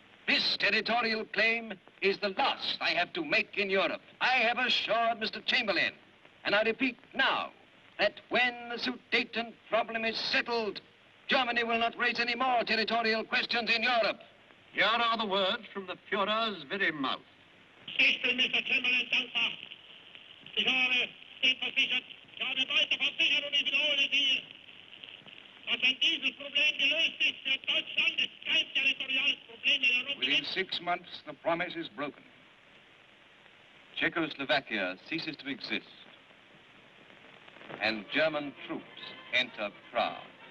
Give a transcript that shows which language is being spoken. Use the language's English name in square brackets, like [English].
[English] This territorial claim is the last I have to make in Europe. I have assured Mr. Chamberlain, and I repeat now, that when the Sudeten problem is settled, Germany will not raise any more territorial questions in Europe. Here are the words from the Führer's very mouth. [German] Ich bin Mr. Chamberlain dankbar. Ich habe stets versichert, ich habe weiter versichert und ich wiederhole Sie, dass wenn dieses Problem gelöst ist, für Deutschland ist kein territoriales Problem in Europa. [English] within 6 months, the promise is broken. Czechoslovakia ceases to exist, and German troops enter Prague.